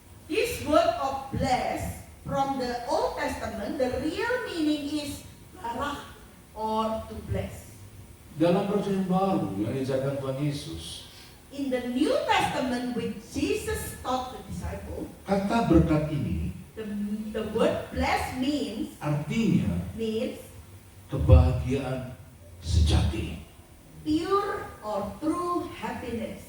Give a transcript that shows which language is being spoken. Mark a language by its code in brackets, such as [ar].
[en] This word of bless from the Old Testament, the real meaning is barak or to bless. [id] Dalam Perjanjian Baru yang diajarkan Tuhan Yesus, [en] In the New Testament, which Jesus taught the disciple, [id] kata berkat ini [en] the word bless means [id] artinya kebahagiaan sejati. [en] pure or true happiness.